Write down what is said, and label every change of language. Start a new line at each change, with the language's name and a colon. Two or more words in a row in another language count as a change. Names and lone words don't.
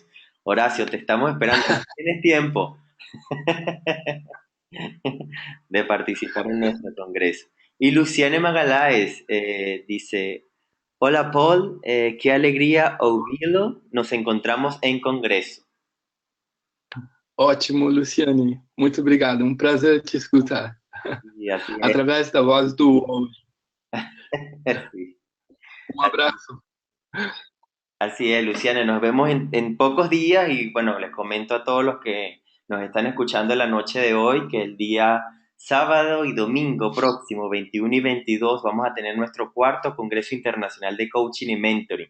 Spanish: Horacio, te estamos esperando. ¿Tienes tiempo de participar en nuestro Congreso? Y Luciane Magaláes dice, hola Paul, qué alegría ouvi-lo, nos encontramos en Congreso.
Portuguese: Ótimo, Luciane. Muito obrigado. Um prazer te escutar.
Spanish: Y así es,
Portuguese: Através da voz do.
Spanish: sí.
Portuguese: Um abraço.
Spanish: Así es, Luciana, nos vemos en pocos días y bueno, les comento a todos los que nos están escuchando en la noche de hoy que el día sábado y domingo próximo, 21 y 22, vamos a tener nuestro cuarto Congreso Internacional de Coaching y Mentoring.